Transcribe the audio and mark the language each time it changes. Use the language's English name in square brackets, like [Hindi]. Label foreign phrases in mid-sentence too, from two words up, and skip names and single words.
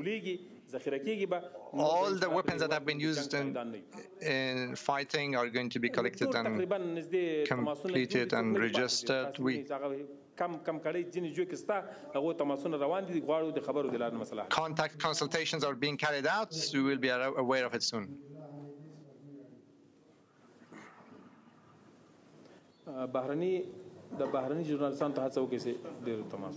[English] All the weapons that have been used in fighting are going to be collected and completed and registered. Contact consultations are being carried out. We will be aware of it soon. [Pashto] بهرني د بهرني ژورنالستانو ته هڅه وکړي چې ډېر تماس